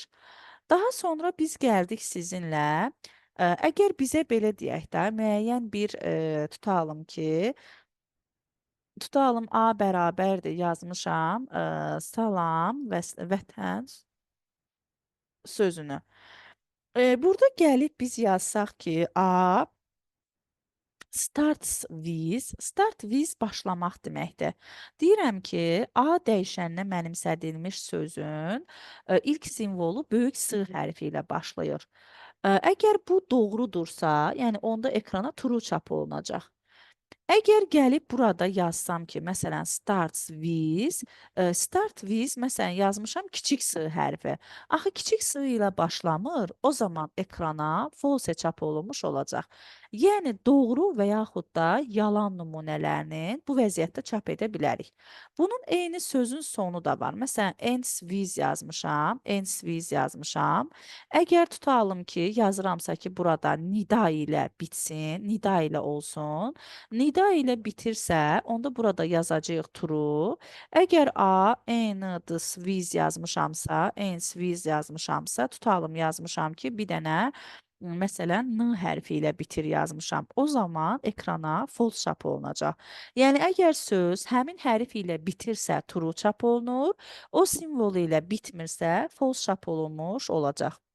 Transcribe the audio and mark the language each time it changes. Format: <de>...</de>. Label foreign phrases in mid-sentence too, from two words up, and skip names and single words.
<az>Daha sonra biz gəldik sizinlə. Əgər bizə belə deyək də, müəyyən bir tutalım A bərabərdir yazmışam. Salam və vətən sözünü. Burada gəlib biz yazsaq ki, A</az> <en>start with</en> <az>başlamaq deməkdir. Deyirəm ki, A dəyişəninə mənimsədilmiş sözün ilk simvolu böyük S hərfi ilə başlayır. Əgər bu doğrudursa, yəni onda ekrana true çap olunacaq. Əgər gəlib burada yazsam ki, məsələn,</az> <en>start with,</en> <az>məsələn, yazmışam kiçik S hərfi. Axı, kiçik S ilə başlamır, o zaman ekrana false çap olunmuş olacaq. Yəni, doğru və yaxud da yalan nümunələrini bu vəziyyətdə çap edə bilərik. Bunun eyni sözün sonu da var. Məsələn,</az> <en>ends with yazmışam.</en> <az>Əgər tutalım ki, yazıramsa ki, burada nida ilə bitsin, nida ilə olsun. Nida ilə bitirsə, onda burada yazacağıq true. Əgər A,</az> <en>ends with</en> <az>yazmışamsa, tutalım yazmışam ki, bir dənə Məsələn, N hərfi ilə bitir yazmışam. O zaman ekrana false çap olunacaq. Yəni əgər söz həmin hərf ilə bitirsə true çap olunur, o simvolu ilə bitmirsə false çap olunmuş olacaq.</az>